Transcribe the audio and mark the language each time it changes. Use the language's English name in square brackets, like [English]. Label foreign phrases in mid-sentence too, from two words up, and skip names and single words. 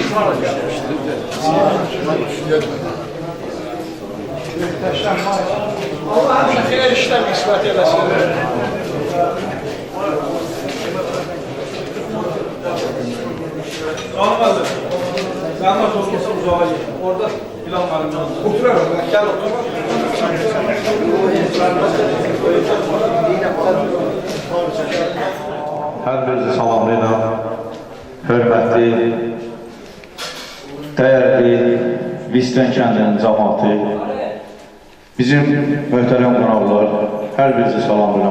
[Turkish] Allah'ın her işlem ispat eylesin. Olmadı. Zahmet olursa uzağa git. Orada plan var. Oturalım. Gel otur. [Azerbaijani] Hər birinizi salamlayıram. Hörmətli, dəyərli Visten kəndinin cəmaatı, bizim möhtərəm qonaqlar, hər birinizi salamlayıram.